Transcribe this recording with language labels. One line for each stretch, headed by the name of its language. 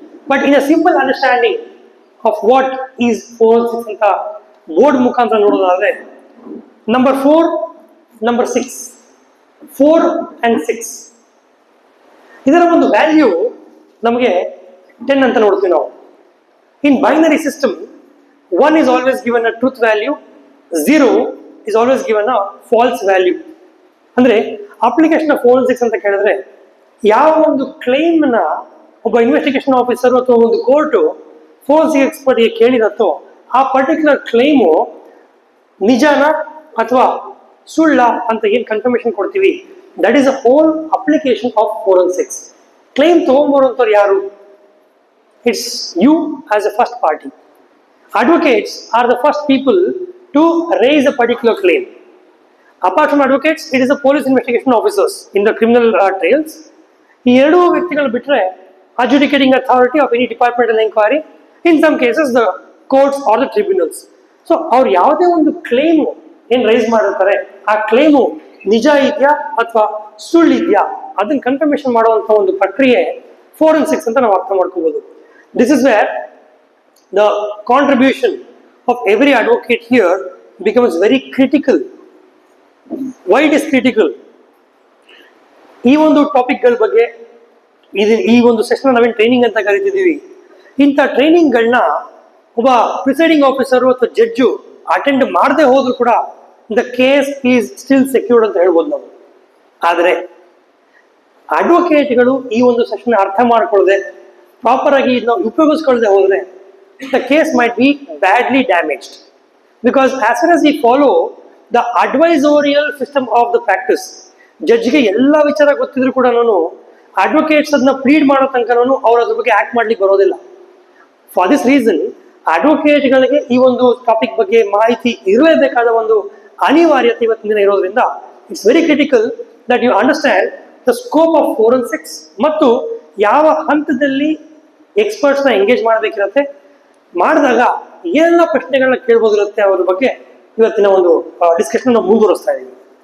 English: but in a simple understanding of what is forensics
Kannada: ಅಂತ board ಮುಖಾಂತರ ನೋಡೋದಾದ್ರೆ number 4, number 6, 4 and 6 ಇದರ ಒಂದು ವ್ಯಾಲ್ಯೂ ನಮಗೆ 10 ಅಂತ ನೋಡ್ತೀವಿ ನಾವು.
English: In binary system 1 is always given a truth value, 0 is always given a false value.
Kannada: ಅಂದ್ರೆ ಅಪ್ಲಿಕೇಶನ್ ಆಫ್ ಫೋರೆನ್ಸಿಕ್ಸ್ ಅಂತ ಕೇಳಿದ್ರೆ ಯಾವ ಒಂದು ಕ್ಲೈಮ್ ನ ಒಬ್ಬ ಇನ್ವೆಸ್ಟಿಗೇಷನ್ ಆಫೀಸರ್ ಅಥವಾ ಒಂದು ಕೋರ್ಟು ಫೋರೆನ್ಸಿಕ್ ಎಕ್ಸ್ಪರ್ಟ್ ಗೆ ಕೇಳಿದತ್ತೋ ಆ ಪರ್ಟಿಕ್ಯುಲರ್ ಕ್ಲೈಮು ನಿಜಾನ ಅಥವಾ ಸುಳ್ಳ ಅಂತ ಏನ್ ಕನ್ಫರ್ಮೇಶನ್ ಕೊಡ್ತೀವಿ,
English: That is a whole application of forensics.
Kannada: Claim ತಗೊಂಡ್ಬರುವಂತವ್ರು ಯಾರು?
English: It's you as a first party. Advocates are the first people to raise a particular claim. Apart from advocates, it is the police investigation officers in the criminal trials.
Kannada: ಈ ಎರಡು ವ್ಯಕ್ತಿಗಳು ಬಿಟ್ಟರೆ
English: adjudicating authority of any departmental inquiry, in some cases the courts or the tribunals.
Kannada: So ಅವ್ರು ಯಾವುದೇ ಒಂದು claim ಏನು rice ಮಾಡಿರ್ತಾರೆ ಆ ಕ್ಲೇಮು ನಿಜ ಇದೆಯಾ ಅಥವಾ ಸುಳ್ಳಿದೆಯಾ ಅದನ್ನ ಕನ್ಫರ್ಮೇಶನ್ ಮಾಡುವಂಥ ಒಂದು ಪ್ರಕ್ರಿಯೆ ಫೋರೆನ್ಸಿಕ್ಸ್ ಅಂತ ನಾವು ಅರ್ಥ ಮಾಡ್ಕೋಬಹುದು.
English: This is where the contribution of every advocate here becomes very critical. Why it is critical?
Kannada: ಈ ಒಂದು ಟಾಪಿಕ್ಗಳ ಬಗ್ಗೆ ಈ ಒಂದು ಸೆಷನ್ ನಾವೇನು ಟ್ರೈನಿಂಗ್ ಅಂತ ಕರಿತಿದ್ದೀವಿ, ಇಂಥ ಟ್ರೈನಿಂಗ್ಗಳನ್ನ ಒಬ್ಬ ಪ್ರಿಸೈಡಿಂಗ್ ಆಫೀಸರು ಅಥವಾ ಜಡ್ಜು ಅಟೆಂಡ್ ಮಾಡದೆ ಹೋದ್ರು ಕೂಡ
English: the case is still secured
Kannada: ಅಂತ ಹೇಳ್ಬೋದು ನಾವು. ಆದರೆ ಅಡ್ವೊಕೇಟ್ಗಳು ಈ ಒಂದು ಸೆಷನ್ ಅರ್ಥ ಮಾಡ್ಕೊಳ್ಳದೆ ಪ್ರಾಪರ್ ಆಗಿ ಇದನ್ನ ಉಪಯೋಗಿಸ್ಕೊಳ್ಳದೆ ಹೋದ್ರೆ
English: the case might be badly damaged. Because as soon as we follow the advisorial system of the practice,
Kannada: ಜಡ್ಜ್ಗೆ ಎಲ್ಲ ವಿಚಾರ ಗೊತ್ತಿದ್ರು ಕೂಡ ಅಡ್ವೊಕೇಟ್ಸ್ ಅದನ್ನ ಪ್ಲೀಡ್ ಮಾಡೋ ತನಕ ಅವ್ರು ಅದ್ರ ಬಗ್ಗೆ ಆಕ್ಟ್ ಮಾಡ್ಲಿಕ್ಕೆ ಬರೋದಿಲ್ಲ.
English: for this reason
Kannada: ಅಡ್ವೊಕೇಟ್ಗಳಿಗೆ ಈ ಒಂದು ಟಾಪಿಕ್ ಬಗ್ಗೆ ಮಾಹಿತಿ ಇರಲೇಬೇಕಾದ ಒಂದು ಅನಿವಾರ್ಯತೆ ಇವತ್ತಿನ ದಿನ ಇರೋದ್ರಿಂದ
English: it's very critical that you understand the scope of forensics
Kannada: ಮತ್ತು ಯಾವ ಹಂತದಲ್ಲಿ ಎಕ್ಸ್ಪರ್ಟ್ಸ್ನ ಎಂಗೇಜ್ ಮಾಡಬೇಕಿರುತ್ತೆ, ಮಾಡಿದಾಗ ಏನೆಲ್ಲ ಪ್ರಶ್ನೆಗಳನ್ನ ಕೇಳ್ಬೋದಿರುತ್ತೆ ಅವ್ರ ಬಗ್ಗೆ ಇವತ್ತಿನ ಒಂದು ಡಿಸ್ಕಷನ್ ನಾವು ಮುಂದುವರಿಸ್ತಾ ಇದ್ದೀವಿ.